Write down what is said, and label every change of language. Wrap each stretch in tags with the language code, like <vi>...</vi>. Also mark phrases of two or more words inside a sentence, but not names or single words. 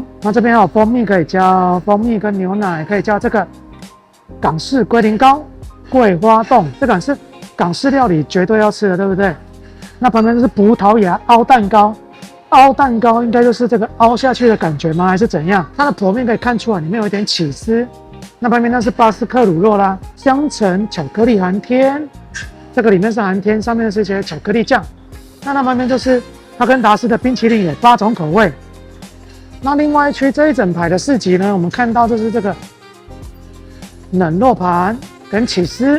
<zh>那這邊還有蜂蜜可以加，蜂蜜跟牛奶可以加這個港式龜苓膏、桂花凍，這個是港式料理絕對要吃的，對不對？那旁邊就是葡萄牙凹蛋糕，凹蛋糕應該就是這個凹下去的感覺嗎？還是怎樣？它的剖面可以看出來裡面有一點起司。那旁邊那是巴斯克乳酪啦，香橙巧克力寒天，這個裡面是寒天，上面是一些巧克力醬。那旁邊就是哈根達斯的冰淇淋，有8種口味。那另外一區這一整排的市集呢，我們看到就是這個冷肉盤跟起司。</zh>